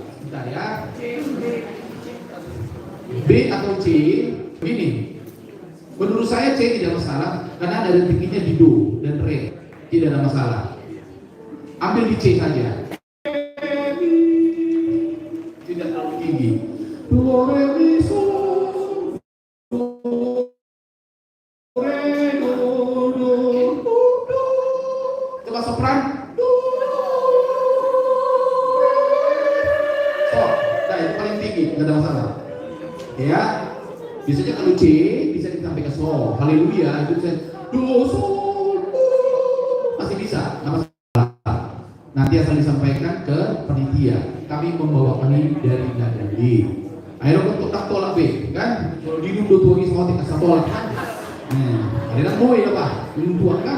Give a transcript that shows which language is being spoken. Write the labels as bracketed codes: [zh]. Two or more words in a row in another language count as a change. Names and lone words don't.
[id] Bentar ya. B atau C, begini. Menurut saya C tidak masalah karena ada tingginya di do dan re, tidak ada masalah. Ambil di C saja. Tidak terlalu tinggi. Do re mi sol. Do re do do do do. Coba sopran. Nggak ada masalah, ya. Biasanya kalau C bisa disampaikan sol, haleluya itu bisa do sol, masih bisa, nggak masalah. Nanti asal disampaikan ke panitia. Kami membawa ini dari nada B. Akhirnya untuk tak tolak B, kan? Kalau di dulu tuh lagi sama tingkat tolak. Ada yang mau ya pak, minum tuang kan?